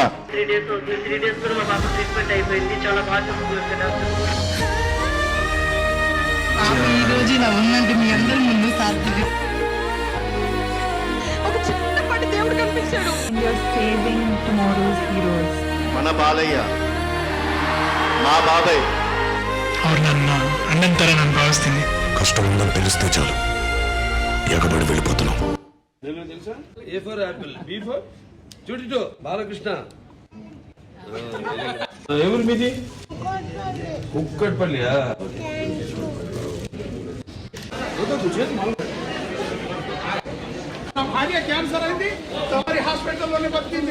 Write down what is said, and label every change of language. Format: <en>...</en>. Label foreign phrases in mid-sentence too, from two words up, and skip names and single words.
<te>3 days అవుతుంది. 3 days కూడా మా పాప ట్రీట్మెంట్ అయిపోయింది. చాలా బాగా చూసుకుంటున్నారు. ఈ రోజు ఇలా ఉందంటే మీ అందరి ముందు సాధ్యం. ఒక చిన్నపాటి దేవుడు కనిపించాడు.</te> <en>Saving Tomorrow's Heroes.</en> <te>మన బాలయ్య, మా బాబాయ్.</te> <kn>ಅವ್ರು ನನ್ನ ಅಣ್ಣನ ಥರ ನಾನು ಭಾವಿಸ್ತೀನಿ.</kn> <te>కష్టం ఉందని తెలిస్తే చాలు ఎగబడి వెళ్ళిపోతున్నాం.</te> <en>A for apple, B for</en> <te>చూడు బాలకృష్ణ. ఎవరు మీది? కుక్కట్పల్లియా? నా భార్య క్యాన్సర్ అయింది, తమరి హాస్పిటల్లోనే బతికింది.</te>